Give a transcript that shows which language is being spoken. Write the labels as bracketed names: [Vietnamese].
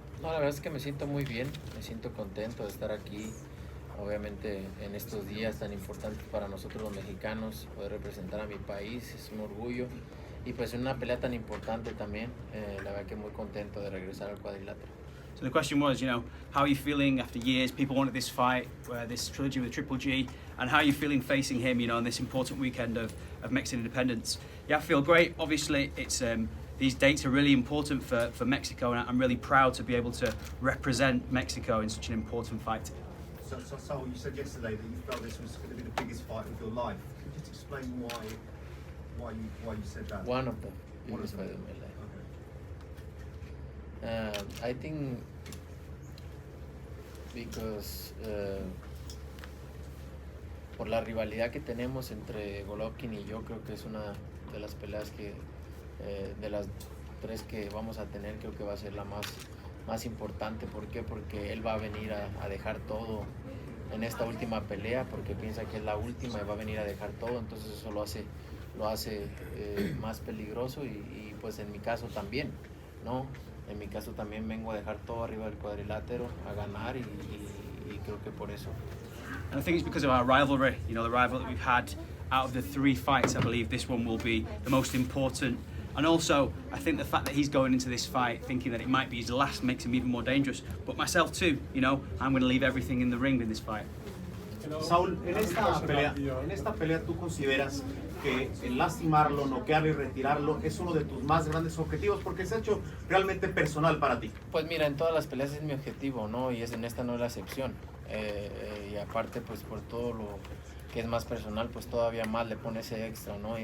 [Spanish] No, la verdad es que me siento muy bien, me siento contento de estar aquí, obviamente en estos días tan importantes para nosotros los mexicanos, poder representar a mi país, es un orgullo, y pues en una pelea tan importante también, la verdad que muy contento de regresar al cuadrilátero. [English] So the question was, how are you feeling after years? People wanted this fight, this trilogy with Triple G, and how are you feeling facing him, on this important weekend of Mexican independence? Yeah, I feel great. Obviously, it's these dates are really important for Mexico, and I'm really proud to be able to represent Mexico in such an important fight. So you said yesterday that you felt this was going to be the biggest fight of your life. Could you just explain why you said that? One of the biggest fights of my life. I think because [Spanish] por la rivalidad que tenemos entre Golovkin y yo, creo que es una de las peleas que de las tres que vamos a tener, creo que va a ser la más importante. ¿Por qué? Porque él va a venir a dejar todo en esta última pelea, porque piensa que es la última y va a venir a dejar todo, entonces eso lo hace más peligroso y pues en mi caso también, ¿no? En mi caso también vengo a dejar todo arriba del cuadrilátero, a ganar y creo que por eso. [English] And I think it's because of our rivalry, the rivalry that we've had. Out of the 3 fights, I believe this one will be the most important. And also, I think the fact that he's going into this fight thinking that it might be his last makes him even more dangerous. But myself too, I'm going to leave everything in the ring in this fight. [Spanish] Saúl, en esta pelea tú consideras que el lastimarlo, noquearlo y retirarlo es uno de tus más grandes objetivos porque se ha hecho realmente personal para ti. Pues mira, en todas las peleas es mi objetivo, ¿no? Y en esta no es la excepción. Y aparte, pues por todo lo que es más personal, pues todavía más le pone ese extra, ¿no?